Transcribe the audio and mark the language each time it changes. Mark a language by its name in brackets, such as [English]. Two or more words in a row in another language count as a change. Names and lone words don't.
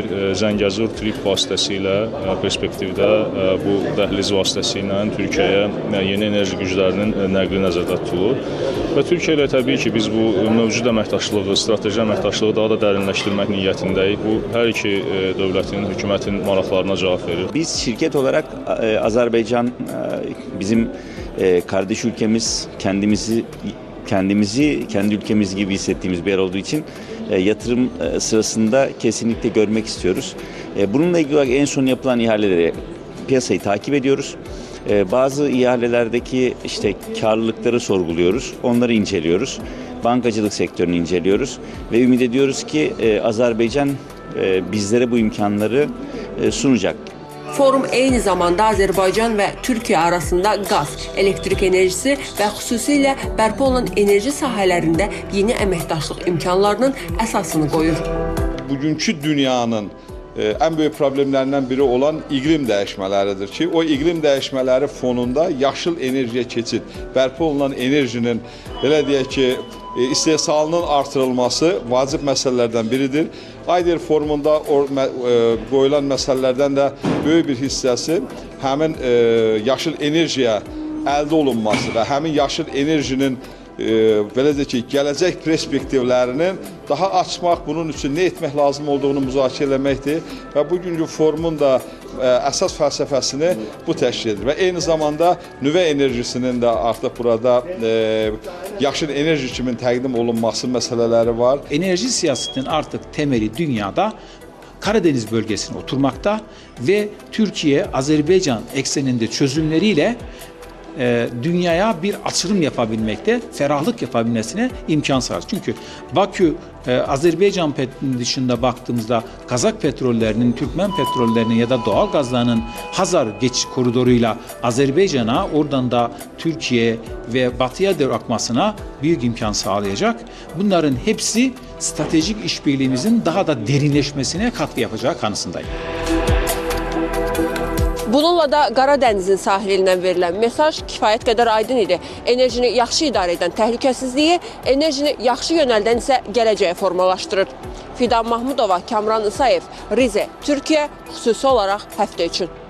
[Azerbaijani] Zəngəzur trip vasitəsilə perspektivdə bu dəhliz vasitəsilə Türkiyəyə yeni enerji güclərinin nəqli nəzərdə tutulur. Və Türkiyə ilə təbii ki, biz bu mövcud əməkdaşlığı, strateji əməkdaşlığı daha da dərinləşdirmək niyyətindəyik. Bu hər iki dövlətin, hökumətin maraqlarına cavab verir. [Turkish] Biz şirket olarak Azerbaycan bizim kardeş ülkemiz, kendimizi kendi ülkemiz gibi hissettiğimiz bir yer olduğu için yatırım sırasında kesinlikle görmek istiyoruz. Bununla ilgili olarak en son yapılan ihaleleri, piyasayı takip ediyoruz. Bazı ihalelerdeki karlılıkları sorguluyoruz, onları inceliyoruz. Bankacılık sektörünü inceliyoruz ve ümit ediyoruz ki Azerbaycan bizlere bu imkanları sunacak. [Azerbaijani] Forum eyni zamanda Azərbaycan və Türkiyə arasında qaz, elektrik enerjisi və xüsusilə bərpa olunan enerji sahələrində yeni əməkdaşlıq imkanlarının əsasını qoyur. Bugünkü dünyanın [Turkish] en büyük problemlerinden biri olan [Azerbaijani] iklim dəyişmələridir ki, o iklim dəyişmələri fonunda yaşıl enerjiyə keçid, bərpa olunan enerjinin belə deyək ki, istehsalının artırılması vacib məsələlərdən biridir. Ayder forumunda qoyulan məsələlərdən də böyük bir hissəsi həmin yaşıl enerjiyə əldə olunması və həmin yaşıl enerjinin belə deyək ki, gələcək perspektivlərinin daha açmaq, bunun üçün nə etmək lazım olduğunu müzakirə eləməkdir və bugünkü forumun da əsas fəlsəfəsini bu təşkil edir və eyni zamanda nüvə enerjisinin də artıq burada yaşıl enerji kimi təqdim olunması məsələləri var. [Turkish] Enerji siyasetinin artık temeli dünyada Karadeniz bölgesine oturmakta ve Türkiye, Azerbaycan ekseninde çözümleriyle dünyaya bir açılım yapabilmekte, ferahlık yapabilmesine imkan sağlar. Çünkü Bakü, Azerbaycan dışında baktığımızda Kazak petrollerinin, Türkmen petrollerinin ya da doğal gazlarının Hazar geçiş koridoruyla Azerbaycan'a, oradan da Türkiye ve batıya doğru akmasına büyük imkan sağlayacak. Bunların hepsi stratejik işbirliğimizin daha da derinleşmesine katkı yapacağı kanısındayım. [Azerbaijani] Bununla da Qara dənizin sahilindən verilən mesaj kifayət qədər aydın idi. Enerjini yaxşı idarə edən təhlükəsizliyi, enerjini yaxşı yönəldən isə gələcəyə formalaşdırır. Fidan Mahmudova, Kamran İsayev, Rize, Türkiyə, xüsusi olaraq həftə üçün.